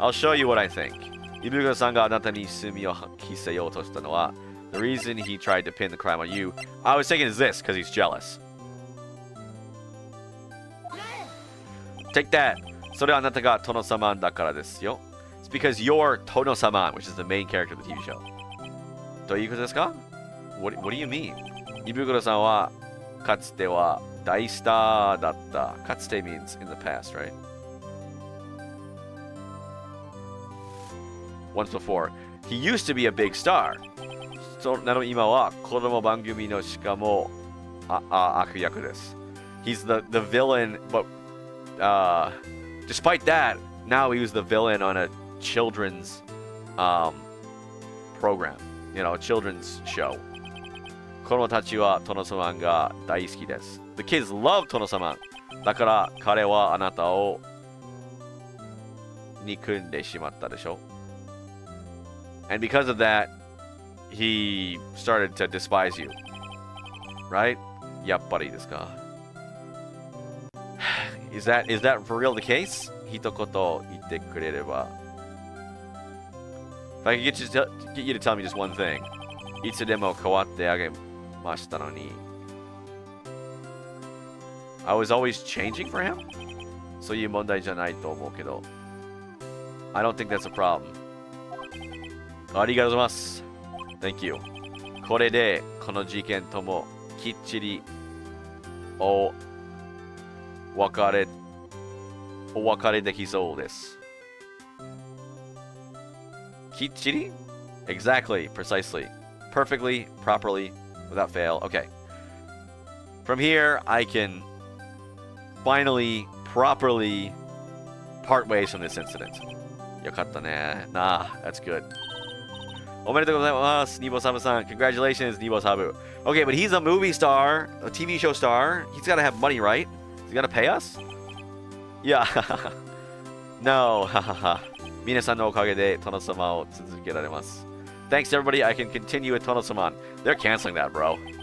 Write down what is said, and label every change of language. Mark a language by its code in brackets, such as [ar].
[en] I'll show you what I think. [ja] イブコさんがあなたに罪を着せようとしたのは [en] The reason he tried to pin the crime on you, I was thinking is this, because he's jealous. Take that. [ja] それはあなたが殿様だからですよ。 [en] It's because you're Tono-sama, which is the main character of the TV show. [ja] どういうことですか? [en] What do you mean? [ja] イブクロさんはかつては大スターだった。 [en] かつて means in the past, right? Once before. He used to be a big star. [ja] そなの今は子供番組のしかも悪役です。 [en] He's the villain, but despite that, now he was the villain on a children's program, you know, a children's show. [ja] 子供たちはトノサマンが大好きです。 [en] The kids love トノサマン。 [ja] だから彼はあなたを憎んでしまったでしょ。 [en] And because of that, he started to despise you. Right? [ja] やっぱりですか。 [en] Is that for real the case? [ja] 一言言ってくれれば。 [en] If I could get you to tell me just one thing. [ja] いつでも変わってあげましたのに。 [en] I was always changing for him? [ja] そういう問題じゃないと思うけど。 [en] I don't think that's a problem. [ja] ありがとうございます。 [en] Thank you. [ja] これでこの事件ともきっちりお別れできそうです。 [en] きっちり?Exactly, precisely, perfectly, properly, without fail. Okay. From here, I can finally, properly part ways from this incident. [ja] よかったね。 [en] Nah, that's good. [ja] おめでとうございます、ニボサブさん。 [en] Congratulations, [ja] ニボサブ。 [en] Okay, but he's a movie star, a TV show star. He's got to have money, right? He's got to pay us? Yeah. No. [ja] 皆さんのおかげでトノサマを続けられます。 [en] Thanks, everybody. I can continue with Tono-sama. They're canceling that, bro.